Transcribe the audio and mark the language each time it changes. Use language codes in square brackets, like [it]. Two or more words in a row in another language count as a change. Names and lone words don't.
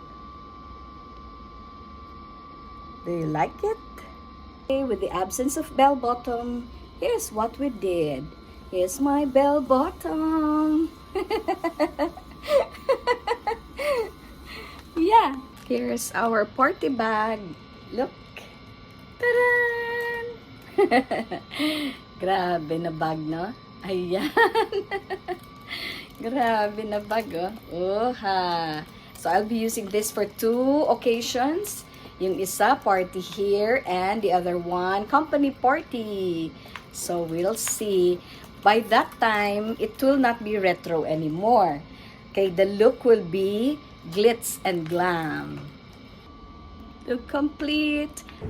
[en] Do you like it? Okay, with the absence of bell bottom, here's what we did. Here's my bell bottom. Yeah, here's our party bag. Look. [tl] Taran! Grabe na bag, no? Ayan. Grabe na bag, ha. [en] So, I'll be using this for 2 occasions. [tl] Yung isa, [en] party here, and the other one, company party. So, we'll see. By that time, it will not be retro anymore. Okay, the look will be glitz and glam. Look complete.